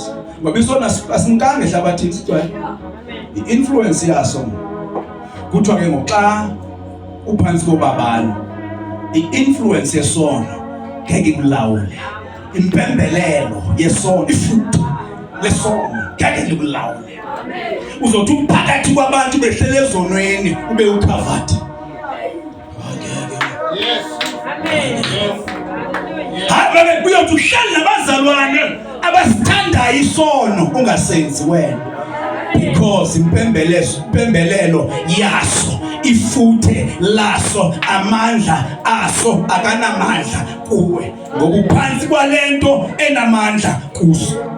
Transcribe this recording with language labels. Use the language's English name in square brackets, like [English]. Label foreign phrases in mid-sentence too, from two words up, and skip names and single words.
[Xhosa] Ngoba isona asimkanga ehlabathini sigcwele i-influence yaso. [Zulu] Kuthiwa ke ngoxa uphansi kobabalo, i-influence yesono ngeke ikulawule. Impembelelo yesono, ifuthe lesono ngeke likulawule. Uzothi uphakathi kwabantu behlele ezonweni ube ukhavati. Yes. Amen. [Xhosa] Hayi kuyothi uhlala nabazalwane abasithandayo isono ungasenzi wena, because impembelelo yaso, ifuthe laso, amandla aso akanamandla kuwe, ngoba uphansi kwalento enamandla kuso.